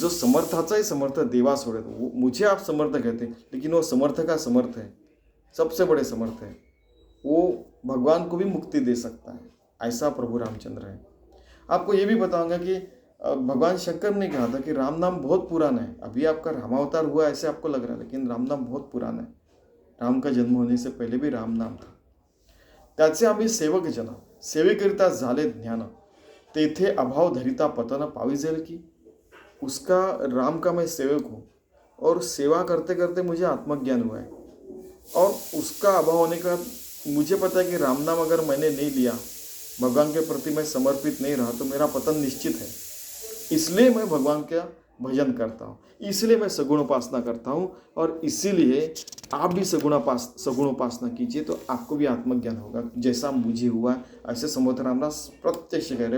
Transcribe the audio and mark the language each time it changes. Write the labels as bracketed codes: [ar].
[mr] जो समर्थाचाही समर्थ देवा सोडे, [hi] तो मुझे आप समर्थ कहते हैं लेकिन वो समर्थ का समर्थ है, सबसे बड़े समर्थ है, वो भगवान को भी मुक्ति दे सकता है, ऐसा प्रभु रामचंद्र है। आपको ये भी बताऊंगा कि भगवान शंकर ने कहा था कि राम नाम बहुत पुराना है। अभी आपका रामावतार हुआ ऐसे आपको लग रहा है, लेकिन राम नाम बहुत पुराना है। राम का जन्म होने से पहले भी राम नाम था। [mr] त्याचे आम्ही सेवक जन, सेवेकरिता झाले ज्ञान, तेथे अभाव धरिता पतन पाविजेल की। [hi] उसका राम का मैं सेवक हूँ और सेवा करते करते मुझे आत्मज्ञान हुआ है, और उसका अभाव होने का मुझे पता है कि राम नाम अगर मैंने नहीं लिया, भगवान के प्रति मैं समर्पित नहीं रहा, तो मेरा पतन निश्चित है। इसलिए मैं भगवान का भजन करता हूँ, इसलिए मैं सगुण उपासना करता हूँ, और इसीलिए आप भी सगुण उपासना कीजिए तो आपको भी आत्मज्ञान होगा, जैसा मुझे हुआ ऐसे समर्थ रामदास प्रत्यक्ष कह रहे।